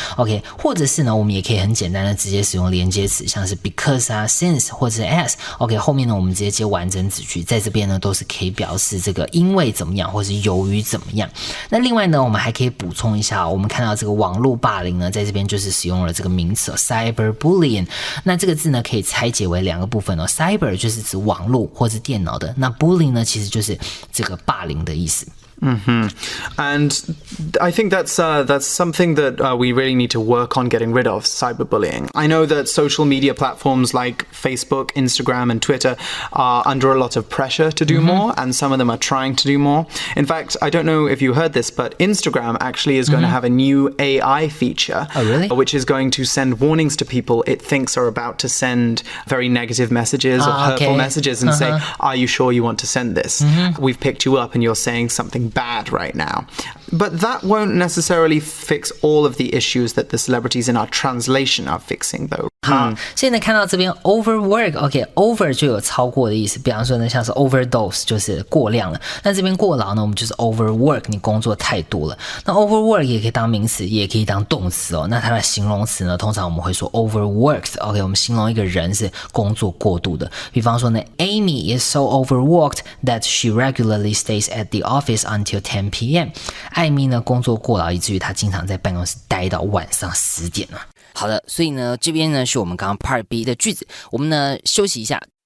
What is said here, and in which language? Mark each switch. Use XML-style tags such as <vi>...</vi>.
<zh>OK， 或者是呢，我们也可以很简单的直接使用连接词，像是 because 啊 since 或者是 as。OK， 后面呢我们直接接完整子句，在这边呢都是可以表示这个因为怎么样，或是由于怎么样。那另外呢，我们还可以补充一下，我们看到这个网络霸凌呢，在这边就是使用了这个名词cyberbullying。那这个字呢可以拆解为两个部分哦 ，cyber 就是指网络或是电脑的，那 bullying 呢其实就是这个霸凌的意思。</zh> <en>And I think that's something that we really need to work on getting rid of, cyberbullying. I know that social media platforms like Facebook, Instagram, and Twitter are under a lot of pressure to do more, and some of them are trying to do more. In fact, I don't know if you heard this, but Instagram actually is going to have a new AI feature, oh, really? Which is going to send warnings to people it thinks are about to send very negative messages or hurtful messages and say, are you sure you want to send this? We've picked you up and you're saying something bad right now. But that won't necessarily fix all of the issues that the celebrities in our translation are fixing, though.</en> <zh>好，现在看到这边 overwork，OK，over 就有超过的意思，比方说呢，像是 overdose 就是过量了，那这边过劳呢，我们就是 overwork， 你工作太多了。那 overwork 也可以当名词，也可以当动词哦。那它的形容词呢，通常我们会说 overworked，OK， 我们形容一个人是工作过度的。比方说呢</zh> <en>，Amy is so overworked that she regularly stays at the office until 10 p.m.</en> <zh>艾米呢工作过劳，以至于她经常在办公室待到晚上10点啊。好的，所以呢，这边呢是我们刚刚 Part B 的句子，我们呢休息一下。</zh>